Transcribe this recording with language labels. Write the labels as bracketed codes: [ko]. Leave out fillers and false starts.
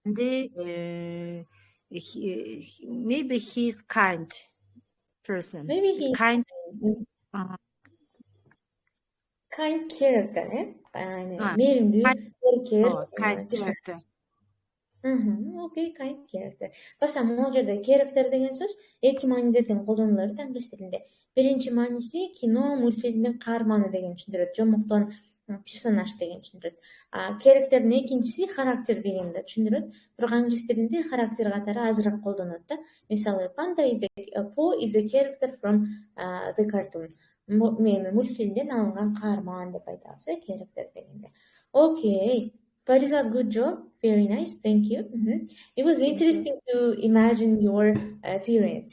[en] And maybe he's kind person. Maybe he's kind. Kind character, мээримдүү character. Okay, kind character. [ky] Баса могул жерде character деген сөз эки мааниден колдонулат англис тилинде. Биринчи мааниси кино, мультфильмдин каарманы деген түшүндүрөт, жомуктон персонаж деген түшүндүрөт. Characterдин экинчиси характер дегенди түшүндүрөт. Бирок англис тилинде характер катары азыраак колдонулат да. [en] Мисалы, Panda is a character from the cartoon. [ky] Мультфильмден алынган каарман деп айтабыз, character дегенде. [en] Okay, Parisa, good job. Very nice. Thank you. It was interesting to imagine your appearance.